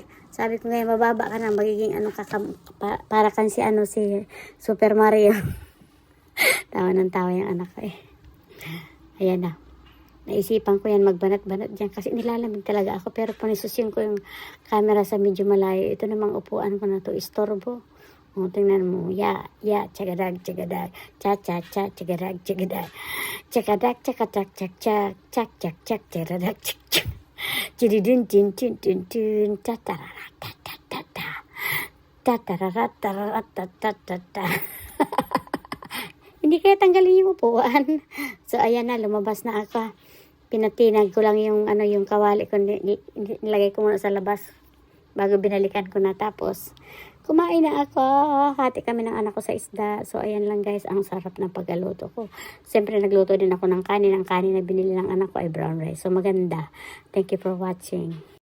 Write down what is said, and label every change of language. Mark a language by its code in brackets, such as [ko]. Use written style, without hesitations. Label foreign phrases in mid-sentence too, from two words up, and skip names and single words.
[tl] Sabi ko ngayon, mababa ka na, magiging para kan si Super Mario. Tawa ng tawa yung anak ko eh. Ayan na. Naisipan ko yan, magbanat-banat dyan kasi nilalamig talaga ako. Pero panisusin ko yung camera sa medyo malayo. Ito namang upuan ko na to, istorbo. O, tingnan mo, tsagadag, tsagadag, cha-cha-cha, tsagadag, tsagadag, tsagadag, tsakatak, tsak-tsak, tsak-tsak-tsak, tsagadag, tsak-tsak, tsididin-tin-tin-tin-tin, tatararatata, tatararatata. Hindi kaya tanggalin yung upuan. So, ayan na, lumabas na ako. Pinatinag ko lang yung kawali ko, nilagay ko muna sa labas bago binalikan ko na. Tapos kumain na ako. Hati kami ng anak ko sa isda. So, ayan lang guys, ang sarap ng pagluto ko. Siyempre, nagluto din ako ng kanin. Ang kanin na binili ng anak ko ay brown rice. So, maganda. [en] Thank you for watching.